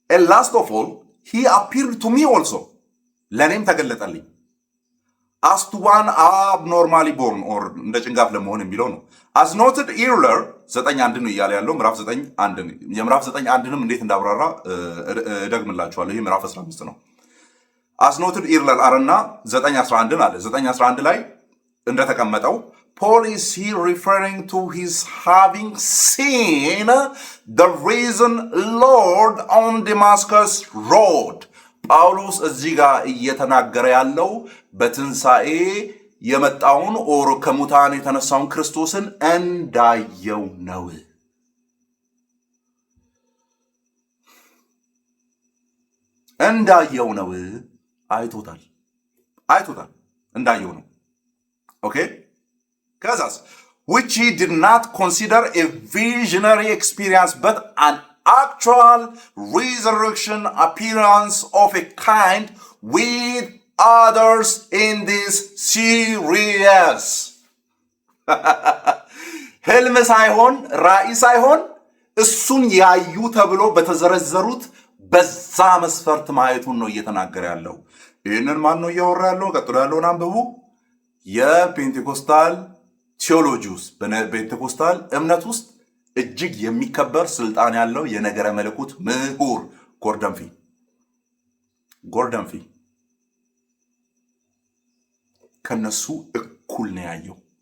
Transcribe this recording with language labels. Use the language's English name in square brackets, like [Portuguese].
[English] ላስት ኦፍ ኦል ሂ አፒርድ ቱ ሚ ኦልሶ [Amharic] ለእኔም ተገለጠልኝ። [English] as to one abnormally born or [Amharic] እንደ ጭንጋፍ ለመሆን የሚለው ነው። [English] as noted earlier [Amharic] 9:1 ነው እያለ ያለው ምዕራፍ 9:1 የምዕራፍ 9:1ንም እንዴት እንዳብራራ እደግምላችኋለሁ። ይሄ ምዕራፍ 15 ነው። [English] as noted earlier [Amharic] አረና 9:11 አለ። 9:11 ላይ እንደተቀመጠው [English] Paul is here referring to his having seen the risen Lord on Damascus road. [Amharic] ጳውሎስ እዚህ ጋር እየተናገረ ያለው በትንሣኤ የመጣውን ኦር ከሙታን የተነሳውን ክርስቶስን እንዳየው ነው። እንዳየው ነው። አይቶታል፣ እንዳየው ነው። ኦኬ ከዛስ [English] which he did not consider a visionary experience but an actual resurrection appearance of a kind with others in this series. [Amharic] ህልም ሳይሆን ራእይ ሳይሆን እሱን ያዩ ተብሎ በተዘረዘሩት በዛ መስፈርት ማየቱን ነው እየተናገረ ያለው። ይህንን ማን ነው እያወራ ያለው? ቀጥሎ ያለውን አንብቡ። የፔንቴኮስታል ቴዎሎጂ ውስጥ በፔንቴኮስታል እምነት ውስጥ እጅግ የሚከበር ስልጣን ያለው የነገረ መለኮት ምሁር ጎርደን ፊ ከነሱ እኩል ነው ያየው።